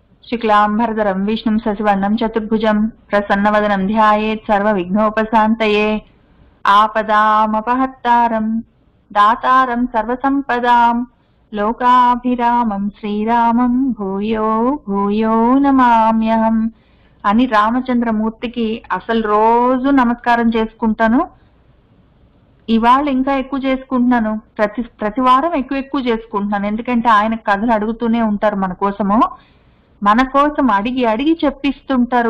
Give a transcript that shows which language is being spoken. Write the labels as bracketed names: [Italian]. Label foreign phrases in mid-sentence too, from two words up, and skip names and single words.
[Sanskrit] शुक्लांबरधरं विष्णुं शशिवर्णं चतुर्भुजं प्रसन्नवदनं ध्यायेत् सर्वविघ्नोपशान्तये आपदामपहत्तारं दातारं सर्वसंपदां लोकाभिरामं श्रीरामं भूयो भूयो नमाम्यहं [Telugu] అని రామచంద్రమూర్తికి అసలు రోజు నమస్కారం చేసుకుంటాను. ఇవాళ ఇంకా ఎక్కువ చేసుకుంటున్నాను. ప్రతి వారం ఎక్కువ చేసుకుంటున్నాను. ఎందుకంటే ఆయన కథలు అడుగుతూనే ఉంటారు మన కోసం అడిగి చెప్పిస్తుంటారు.